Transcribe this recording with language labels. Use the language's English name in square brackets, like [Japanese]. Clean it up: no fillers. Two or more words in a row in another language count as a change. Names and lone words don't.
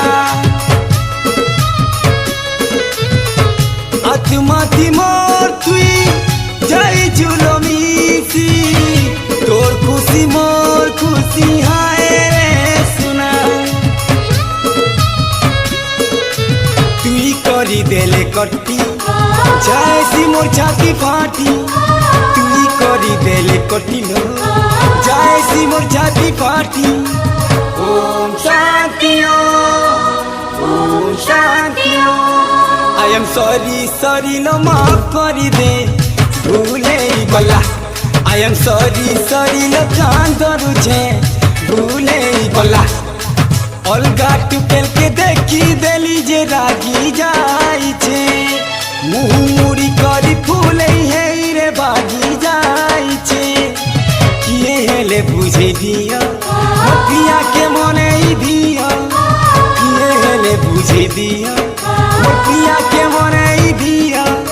[Sambalpuri] आत्मा थी मोर तुई जाई झूलो मिसी तोर खुशी मोर खुशी हाय रे सुना तुई करी देले कट्टी जैसी मोर छाती फाटी तुई करी देले कटिलो जैसी मोर छाती फाटी [Hindi] ओम शांति ओम शांति [English] I am sorry sorry [Sambalpuri] लो माफ करी दे भूले गला [English] I am sorry sorry [Sambalpuri] लो कांदरू छे भूले गला अलगा टुकेल के देखी देली जे रागी जाई छे मुँह मुड़ी करी फूले है रे बागी जाई छे किए हेले बुझे दिया पिया के मने ही दिया किए हेले बुझे दिया पिया के मने ही दिया